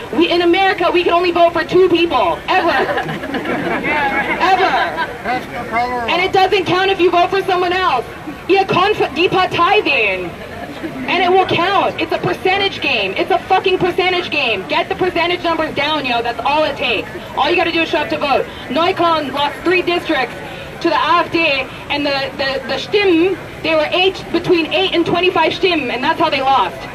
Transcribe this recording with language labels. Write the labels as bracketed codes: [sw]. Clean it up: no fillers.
[en] In America, we can only vote for 2 people. Ever. Ever. And it doesn't count if you vote for someone else. [de] Ihr könnt die Partei wählen. [en] And it will count. It's a percentage game. It's a fucking percentage game. Get the percentage numbers down, yo. That's all it takes. All you gotta do is show up to vote. Neukölln lost 3 districts to the AfD, and the Stimmen, they were between 8 and 25 Stimmen, and that's how they lost.